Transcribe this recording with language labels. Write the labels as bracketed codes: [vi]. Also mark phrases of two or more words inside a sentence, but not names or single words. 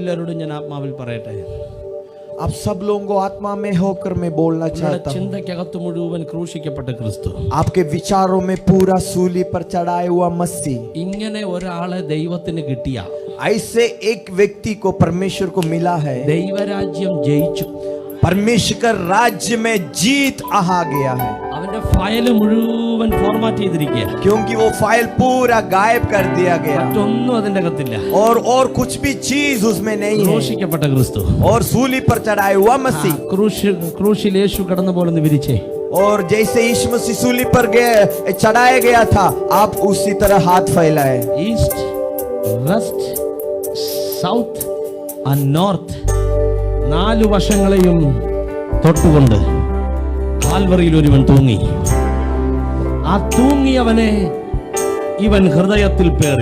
[ml] എല്ലാവരോടും ഞാൻ ആത്മാവിൽ പറയട്ടെ, [hi] आप सब लोगों को आत्मा में होकर मैं बोलना चाहता हूँ, [ml] ചിന്തയ്ക്കകത്ത് മുഴുവൻ ക്രൂശിക്കപ്പെട്ട ക്രിസ്തു, [hi] आपके विचारों में पूरा सूली पर चढ़ाया हुआ मसीह, [ml] ഇങ്ങനെ ഒരാളെ ദൈവത്തിന് കിട്ടിയ, [hi] ऐसे एक व्यक्ति को परमेश्वर को मिला है, [ml] ദൈവരാജ്യം ജയിച്ചു, [hi] परमेश्वर का राज्य में जीत आ गया है, [ml] അവന്റെ ഫയൽ മുഴുവൻ ഫോർമാറ്റ് ചെയ്തിരിക്കുക, [hi] क्योंकि वो फाइल पूरा गायब कर दिया गया [ml] മറ്റൊന്നും അതിന്റെ അകത്തില്ല. [hi] और कुछ भी चीज उसमें नहीं है, [ml] ക്രൂശിക്കപ്പെട്ട ക്രിസ്തു, [hi] और सूली पर चढ़ाया हुआ मसीह, [ml] ക്രൂശിൽ യേശു കടന്നു പോലെന്ന് വിരിച്ചേ, [hi] और जैसे यीशु मसीह सूली पर चढ़ाया गया था, आप उसी तरह हाथ फैलाए, [en] East, West, South and North, [ml] 4 വശങ്ങളെയും തൊട്ടുകൊണ്ട് കാൽവറിയിൽ ഒരുവൻ തൂങ്ങി. ആ തൂങ്ങിയവനെ ഇവൻ ഹൃദയത്തിൽ പേറി.